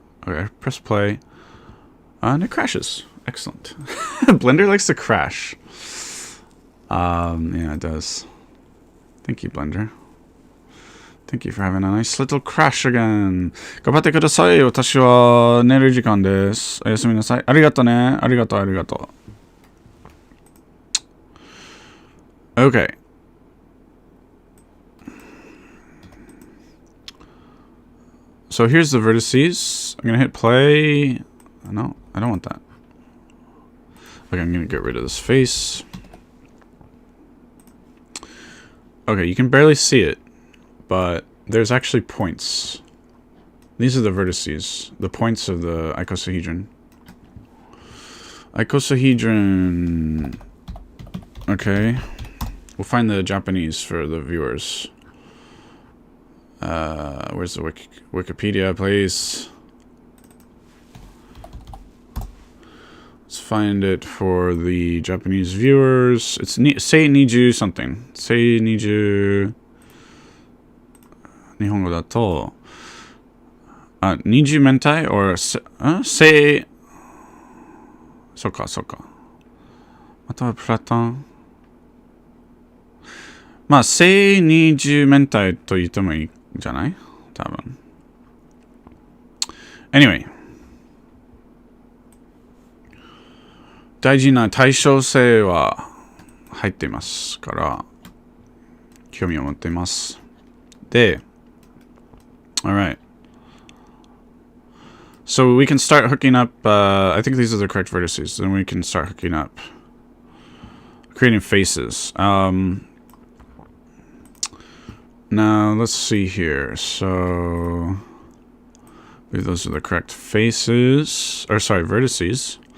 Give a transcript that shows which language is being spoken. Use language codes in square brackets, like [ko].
[en] Okay, press play. And it crashes. Excellent. Blender likes to crash. Yeah, it does. Thank you, Blender. Thank you for having a nice little crash again. [ja] 頑張ってください。私は寝る時間です。おやすみなさい。ありがとうね。ありがとう、ありがとう。 [en] Okay. So here's the vertices. I'm going to hit play. No, I don't want that. Okay, I'm going to get rid of this face. Okay, you can barely see it, but there's actually points. These are the vertices, the points of the icosahedron. Icosahedron. Okay. We'll find the Japanese for the viewers. Where's the Wikipedia, please? Let's find it for the Japanese viewers. It's sei niju something. Sei niju. [ja] 日本語だと niju mentai or sei そうかそうか。またはプラトン。まあsei niju mentai と言ってもいいんじゃない？多分。 [en] Anyway. [ja] 大事な対称性は入っていますから興味を持っています。 [en] で、alright. So we can start hooking up, I think these are the correct vertices. Then we can start hooking up, creating faces. Now let's see here. So I believe those are the correct faces, or sorry, vertices.